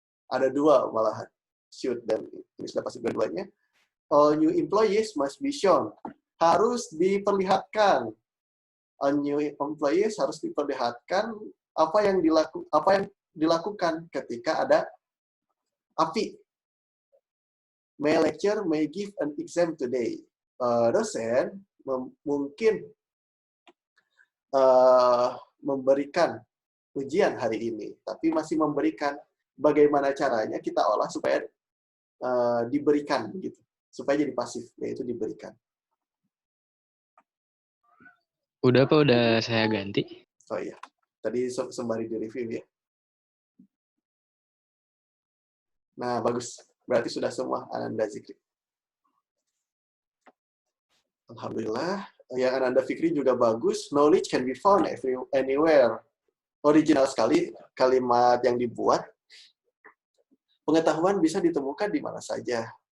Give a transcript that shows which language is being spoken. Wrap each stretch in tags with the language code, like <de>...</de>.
<id>Ada dua malahan, should dan ini sudah pasif dua-duanya.</id> <en>All new employees must be shown,</en> <id>harus diperlihatkan.</id> <en>All new employees</en> <id>harus diperlihatkan apa yang dilakukan ketika ada api.</id> <en>May lecture may give an exam today.</en> <id>Dosen mungkin memberikan ujian hari ini, tapi masih memberikan. Bagaimana caranya kita olah supaya diberikan, gitu, supaya jadi pasif, yaitu diberikan. Udah Pak, udah saya ganti. Oh iya, tadi sembari di review ya. Nah, bagus. Berarti sudah semua Ananda Zikri. Alhamdulillah. Yang Ananda Fikri juga bagus.</id> <en>Knowledge can be found anywhere.</en> <id>Original sekali kalimat yang dibuat. Pengetahuan bisa ditemukan di mana saja.</id>